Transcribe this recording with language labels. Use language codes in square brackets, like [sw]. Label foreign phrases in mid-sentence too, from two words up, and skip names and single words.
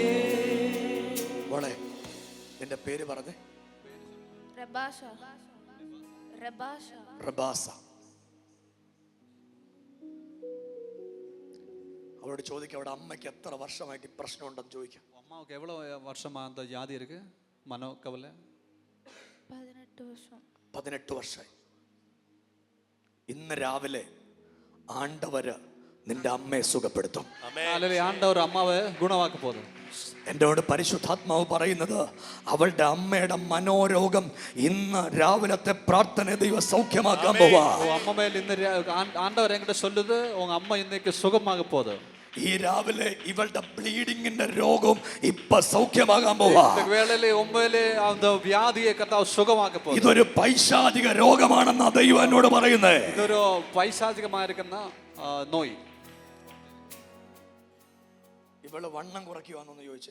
[ml] മോളെ, നിന്റെ പേര് പറഞ്ഞേ. റബാസ. അവരോട് ചോദിക്കാം, അവിടെ അമ്മയ്ക്ക് എത്ര വർഷമായിട്ട് ഈ പ്രശ്നം ഉണ്ടെന്ന് ചോദിക്കാം. [ta] அம்மாவுக்கு எவ்வளோ வருஷமா அந்த வியாதி இருக்கு? மனோ கவலை [ml] 18 വർഷമായി. ഇന്ന് രാവിലെ ആണ്ടവര് നിന്റെ അമ്മയെ സുഖപ്പെടുത്തും. [ta] ஆண்டவர் அம்மாவை குணமாக்க போதும். [ml] എന്നോട് പരിശുദ്ധാത്മാവ് പറയുന്നത്, അവളുടെ അമ്മയുടെ മനോരോഗം ഇന്ന് രാവിലത്തെ പ്രാർത്ഥന ദൈവം സൗഖ്യമാക്കാൻ പോവാ. [ta] அம்மா மேல் இந்த ஆண்டவர் என்கிட்ட சொல்லுது, உங்க அம்மா இன்னைக்கு சுகமாக போகுது. [ml] ഈ രാവിലെ ഇവളുടെ ബ്ലീഡിങ്ങിന്റെ രോഗം ഇപ്പൊ സൗഖ്യമാകാൻ പോവാ. ഇതൊരു പൈശാചിക രോഗമാണെന്ന ദൈവം എന്നോട് പറയുന്നേ. ഇതൊരു പൈശാചികമായിരിക്കുന്ന നോയ്. ഇവള് വണ്ണം കുറയ്ക്കുവാന്നൊന്ന് ചോദിച്ചേ.